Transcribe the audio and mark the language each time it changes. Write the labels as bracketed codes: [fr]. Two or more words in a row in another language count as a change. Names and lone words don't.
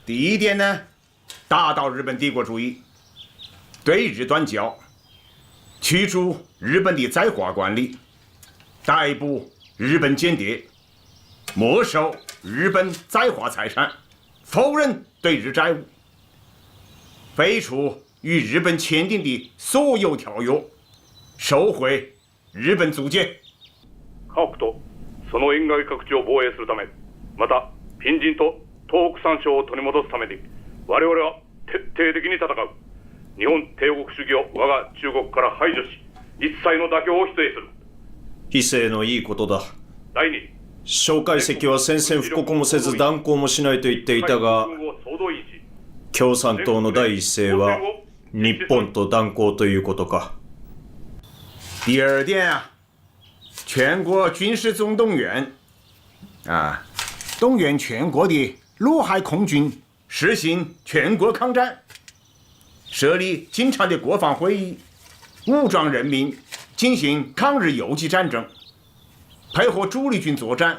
[zh] 第1点呢，打倒日本帝国主义，对日断交，驱逐日本的在华官吏，逮捕日本间谍，没收日本在华财产，否认对日债务，废除与日本签订的所有条約，收回日本租界。 [ja] 家屋とその沿岸各地を防衛するため、また隣人と東北3省を取り戻すために、我々は徹底的に戦う。日本帝国主義を我が中国から排除し、一切の妥協を否定する。非正のいいことだ。第2、蒋介石は宣戦布告もせず断交もしないと言っていたが、共産党の第一声は日本と断交ということか。 [zh] 第2点啊，全国军事总动员啊，动员全国的陆海空军，实行全国抗战，设立经常的国防会议， 武装人民进行抗日游击战争，配合主力军作战。